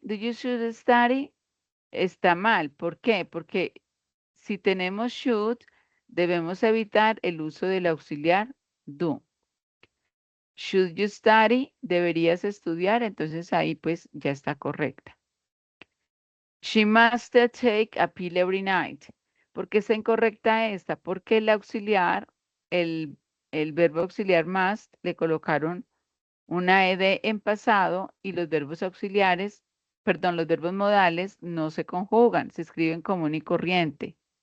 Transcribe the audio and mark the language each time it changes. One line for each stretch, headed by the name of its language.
English: Do you should study?
Spanish: Está mal. ¿Por qué? Porque si tenemos should, debemos evitar el uso del auxiliar do.
English: Should you study?
Spanish: Deberías estudiar, entonces ahí pues ya está correcta.
English: She must take a pill every night.
Spanish: ¿Por qué está incorrecta esta? Porque el auxiliar, el verbo auxiliar must, le colocaron una ed en pasado y los verbos auxiliares, perdón, los verbos modales no se conjugan, se escriben común y corriente.